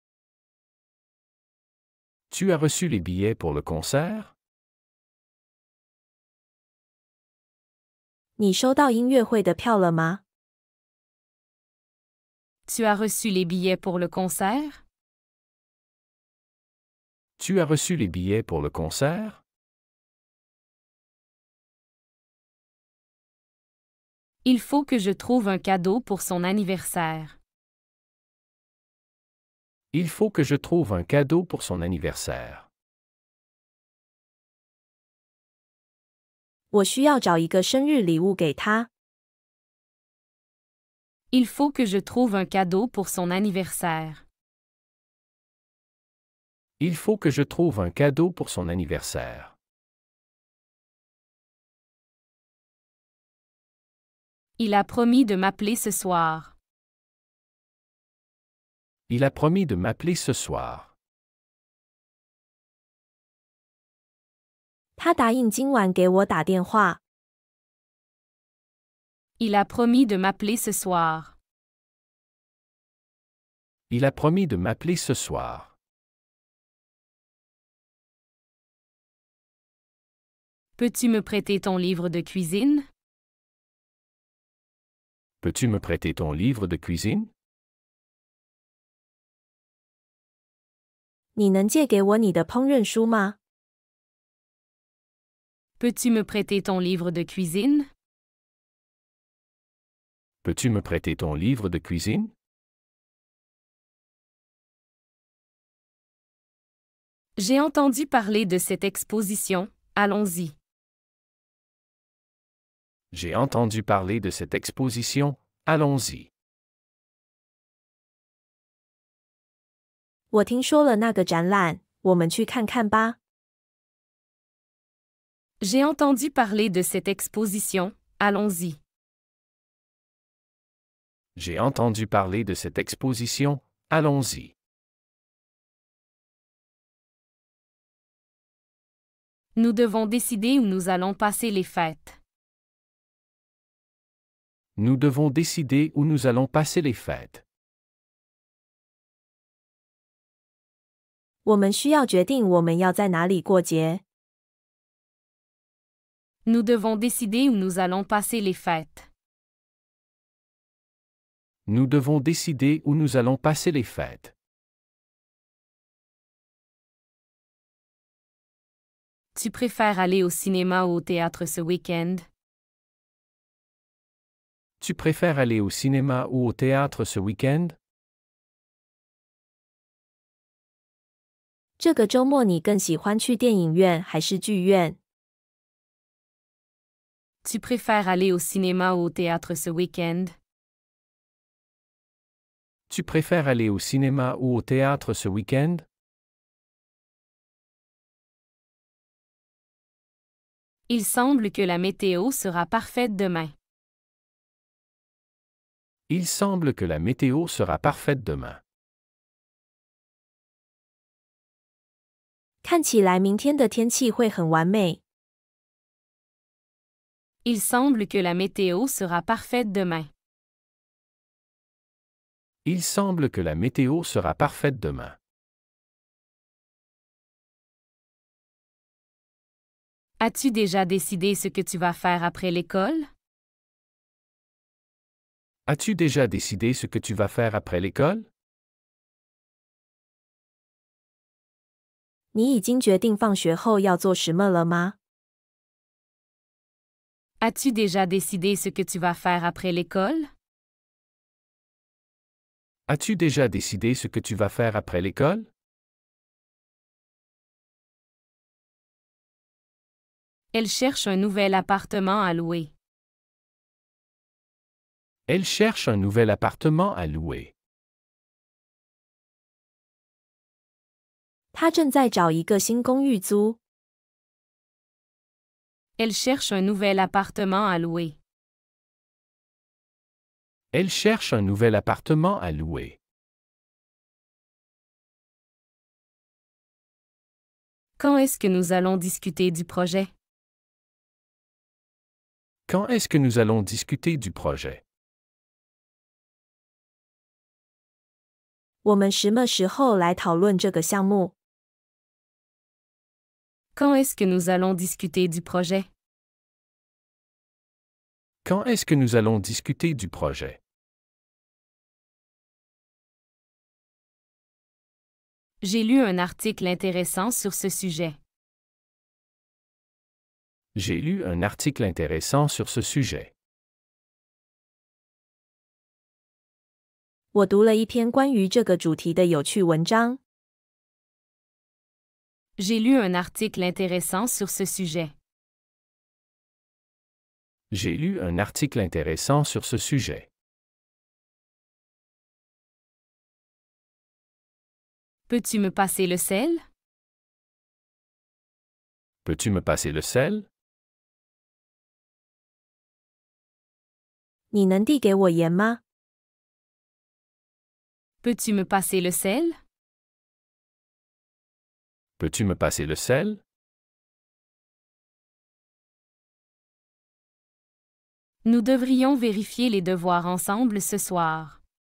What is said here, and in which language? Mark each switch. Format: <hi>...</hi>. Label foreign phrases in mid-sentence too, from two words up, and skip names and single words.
<fr>Tu as reçu les billets pour le concert?</fr> <zh>你收到音乐会的票了吗？</zh> <fr>Tu as reçu les billets pour le concert? Tu as reçu les billets pour le concert? Il faut que je trouve un cadeau pour son anniversaire. Il faut que je trouve un cadeau pour son anniversaire.</fr> <zh>我需要找一个生日礼物给她。</zh> <fr>Il faut que je trouve un cadeau pour son anniversaire. Il faut que je trouve un cadeau pour son anniversaire. Il a promis de m'appeler ce soir. Il a promis de m'appeler ce soir.</fr> <zh>她答应今晚给我打电话。</zh> <fr>Il a promis de m'appeler ce soir. Il a promis de m'appeler ce soir. Peux-tu me prêter ton livre de cuisine? Peux-tu me prêter ton livre de cuisine?</fr> <zh>你能借给我你的烹饪书吗？</zh> <fr>Peux-tu me prêter ton livre de cuisine? Peux-tu me prêter ton livre de cuisine? J'ai entendu parler de cette exposition, allons-y. J'ai entendu parler de cette exposition, allons-y.</fr> <zh>我听说了那个展览，我们去看看吧。</zh> <fr>J'ai entendu parler de cette exposition, allons-y. J'ai entendu parler de cette exposition, allons-y. Nous devons décider où nous allons passer les fêtes. Nous devons décider où nous allons passer les fêtes.</fr> <zh>我们需要决定我们要在哪里过节。</zh> <fr>Nous devons décider où nous allons passer les fêtes. Nous devons décider où nous allons passer les fêtes. Tu préfères aller au cinéma ou au théâtre ce week-end? Tu préfères aller au cinéma ou au théâtre ce week-end?</fr> <zh>这个周末你更喜欢去电影院还是剧院？</zh> <fr>Tu préfères aller au cinéma ou au théâtre ce week-end? Tu préfères aller au cinéma ou au théâtre ce week-end? Il semble que la météo sera parfaite demain. Il semble que la météo sera parfaite demain.</fr> <zh>看起来明天的天气会很完美。</zh> <fr>Il semble que la météo sera parfaite demain. Il semble que la météo sera parfaite demain. As-tu déjà décidé ce que tu vas faire après l'école? As-tu déjà décidé ce que tu vas faire après l'école?</fr> <zh>你已经决定放学后要做什么了吗？</zh> <fr>As-tu déjà décidé ce que tu vas faire après l'école? As-tu déjà décidé ce que tu vas faire après l'école? Elle cherche un nouvel appartement à louer. Elle cherche un nouvel appartement à louer.</fr> <zh>他正在找一个新公寓租。</zh> <fr>Elle cherche un nouvel appartement à louer. Elle cherche un nouvel appartement à louer. Quand est-ce que nous allons discuter du projet? Quand est-ce que nous allons discuter du projet?</fr> <zh>我们什么时候来讨论这个项目？</zh> <fr>Quand est-ce que nous allons discuter du projet? Quand est-ce que nous allons discuter du projet? J'ai lu un article intéressant sur ce sujet. J'ai lu un article intéressant sur ce sujet.</fr> <zh>我读了一篇关于这个主题的有趣文章。</zh> <fr>J'ai lu un article intéressant sur ce sujet. J'ai lu un article intéressant sur ce sujet. Peux-tu me passer le sel? Peux-tu me passer le sel?</fr> <zh>你能递给我盐吗？</zh> <fr>Peux-tu me passer le sel? Peux-tu me passer le sel? Nous devrions vérifier les devoirs ensemble ce soir.</fr>